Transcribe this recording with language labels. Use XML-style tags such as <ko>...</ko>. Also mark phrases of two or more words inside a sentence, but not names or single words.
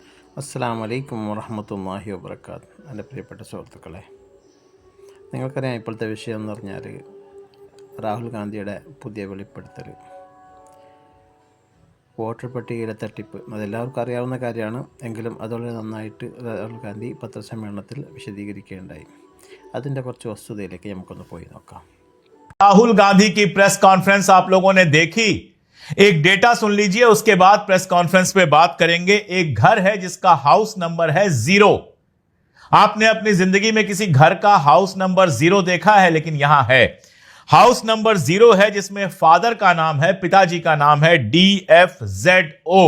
<ar>السلام عليكم ورحمة الله وبركاته.</ar> <ml>എൻ്റെ പ്രിയപ്പെട്ട സുഹൃത്തുക്കളെ, നിങ്ങൾക്കറിയാം ഇപ്പോഴത്തെ വിഷയം എന്ന് പറഞ്ഞാൽ രാഹുൽ ഗാന്ധിയുടെ പുതിയ വെളിപ്പെടുത്തൽ, വോട്ടർ പട്ടികയിലെ തട്ടിപ്പ്. അതെല്ലാവർക്കും അറിയാവുന്ന കാര്യമാണ്. എങ്കിലും അതുപോലെ നന്നായിട്ട് രാഹുൽ ഗാന്ധി പത്രസമ്മേളനത്തിൽ വിശദീകരിക്കുകയുണ്ടായി. അതിൻ്റെ കുറച്ച് വസ്തുതയിലേക്ക് നമുക്കൊന്ന് പോയി നോക്കാം.</ml> <hi>राहुल गांधी की</hi> <en>press conference</en> <hi>आप लोगों ने देखी? एक डेटा सुन लीजिए, उसके बाद</hi> <en>press conference</en> <hi>पे बात करेंगे। एक घर है जिसका</hi> <en>house number</en> <hi>है 0। आपने अपनी जिंदगी में किसी घर का</hi> <en>house number</en> <hi>0 देखा है? लेकिन यहां है</hi> <en>house number</en> <hi>0 है, जिसमें फादर का नाम है, पिताजी का नाम है DFZO।</hi>